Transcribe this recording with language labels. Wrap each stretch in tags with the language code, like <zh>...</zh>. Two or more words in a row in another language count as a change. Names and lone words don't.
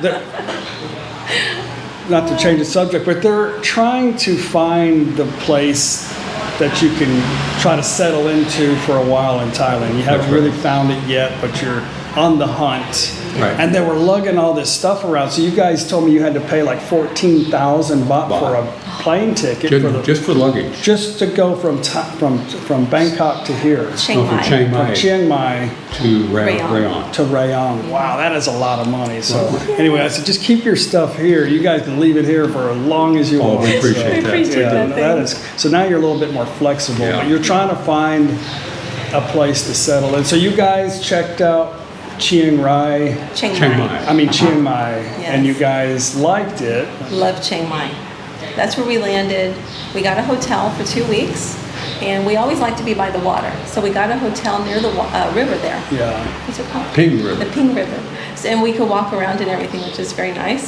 <en>Not to change the subject, but they're trying to find the place that you can try to settle into for a while in Thailand. You haven't really found it yet, but you're on the hunt. Right. And they were lugging all this stuff around. So you guys told me you had to pay like 14,000 baht for a plane ticket Just for luggage. just to go from Bangkok to here. Chiang No, from Mai. Chiang Mai From Chiang Mai to Rayong. Rayong. to Rayong. Wow, that is a lot of money. So anyway, I said, just keep your stuff here. You guys can leave it here for as long as you Oh, want. we appreciate We that. appreciate Yeah, that. that is, so now you're a little bit more flexible, Yeah. but you're trying to find a place to settle in. So you guys checked out Chiang Rai, Chiang Chiang Mai. Mai. I mean Chiang Mai, and you Yes. guys liked it. Love Chiang Mai. That's where we landed. We got a hotel for 2 weeks, and we always like to be by the water. So we got a hotel near the river there. Yeah. What's it called? Ping River. The Ping River. So, and we could walk around and everything, which is very nice.</en>